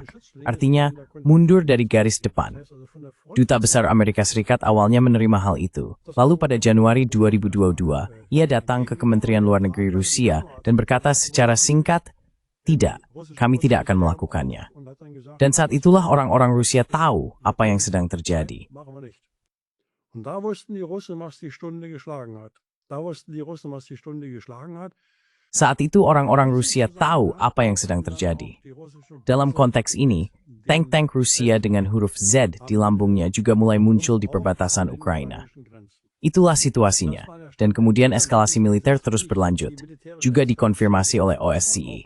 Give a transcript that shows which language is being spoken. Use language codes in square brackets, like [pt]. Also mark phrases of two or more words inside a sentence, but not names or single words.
[id] Artinya, mundur dari garis depan. Duta Besar Amerika Serikat awalnya menerima hal itu. Lalu pada Januari 2022, ia datang ke Kementerian Luar Negeri Rusia dan berkata secara singkat, tidak, kami tidak akan melakukannya. Dan saat itulah orang-orang Rusia tahu apa yang sedang terjadi. [de] Und da wussten die Russen, was die Stunde geschlagen hat. [id] Saat itu orang-orang Rusia tahu apa yang sedang terjadi. Dalam konteks ini, tank-tank Rusia dengan huruf Z di lambungnya juga mulai muncul di perbatasan Ukraina. Itulah situasinya, dan kemudian eskalasi militer terus berlanjut, juga dikonfirmasi oleh OSCE.